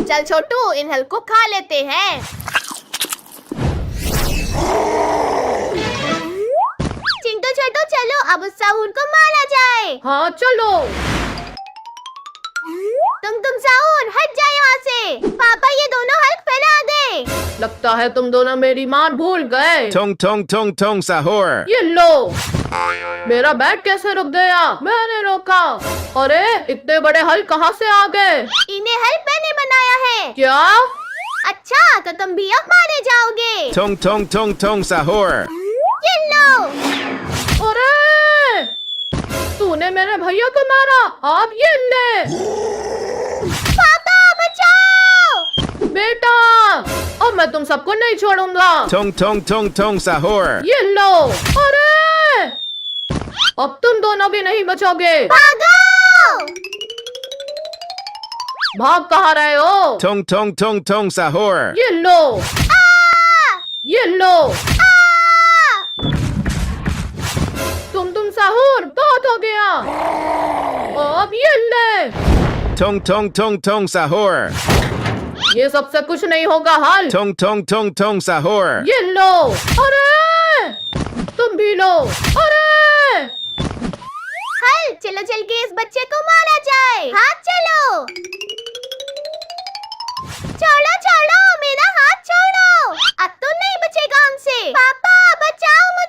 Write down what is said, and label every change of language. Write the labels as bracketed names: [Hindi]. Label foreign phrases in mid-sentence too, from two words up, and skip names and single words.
[Hindi] चल छोटू इन हल्क को खा लेते हैं। चिंटू छोटू चलो अब उस साहूर को मारा जाए। हाँ चलो। तुम साहूर हट जाए यहाँ से। पापा ये दोनों हल्क फैला दे। लगता है तुम दोनों मेरी मान भूल गए। Tong tong tong tong sahur. ये लो। मेरा बैग कैसे रुक गया? मैंने रोका। अरे इतने बड़े हल कहाँ से आ गए? इन्हें हल्क मैंने बनाया है। क्या? अच्छा तो तुम भी अब मारे जाओगे। Tong tong tong tong sahur. ये लो। अरे तूने मेरे भैया को मारा, अब ये ले। पापा बचाओ। बेटा अब मैं तुम सबको नहीं छोड़ूंगा। Tong tong tong tong sahur. ये लो। अरे अब तुम दोनों भी नहीं बचोगे। भागो। भाग कहाँ रहे हो? Tong tong tong tong sahur. ये लो। ये लो। तुम साहूर, बहुत हो गया। अब ये ले। Tong tong tong tong sahur. ये सबसे कुछ नहीं होगा हाल। Tong tong tong tong sahur. ये लो। अरे तुम भी लो। अरे हल चलो चल के इस बच्चे को मारा जाए। हाथ चलो। छोड़ो छोड़ो मेरा हाथ छोड़ो। अब तो नहीं बचेगा हमसे। पापा बचाओ मुझे।